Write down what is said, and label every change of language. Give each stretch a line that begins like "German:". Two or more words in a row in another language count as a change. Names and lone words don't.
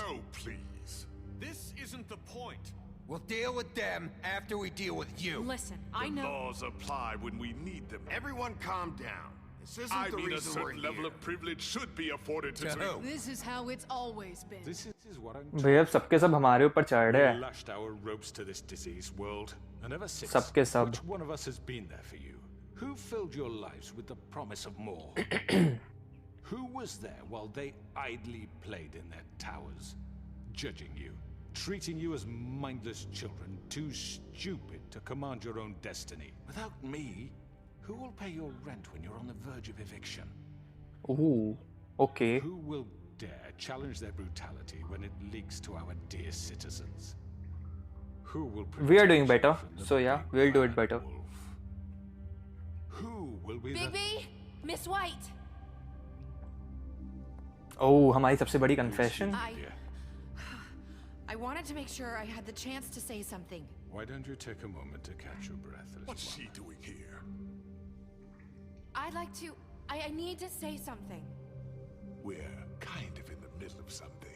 English: Oh, please. This isn't the point. We'll deal with them after we deal with you. Listen, I The know. laws apply when we need them. Everyone calm down. This isn't I the mean, a reason we're certain level here. of privilege should be afforded to To who? This is how it's always been. This is what I'm
Hindi: भैया अब सबके सब हमारे ऊपर चढ़ रहे
English: We
Hindi: हैं.
English: lashed our ropes to this diseased world, and ever since,
Hindi: सबके सब.
English: which one of us has been there for you? Who filled your lives with the promise of more? Who was there while they idly played in their towers, judging you, treating you as mindless children, too stupid to command your own destiny? Without me, who will pay your rent when you're on the verge of eviction? Ooh. Okay. Who will dare challenge their brutality when it leaks to our dear citizens? Who will We are doing protect better, you from the so yeah, big we'll do it bad better. wolf? Who will be the... Bigby, Miss White.
Hindi: Oh, हमारी सबसे बड़ी confession.
English: Yeah. I wanted to make sure I had the chance to say something. Why don't you take a moment to catch your breath? What's she doing here? I'd like to. I need to say something. We're kind of in the middle of something.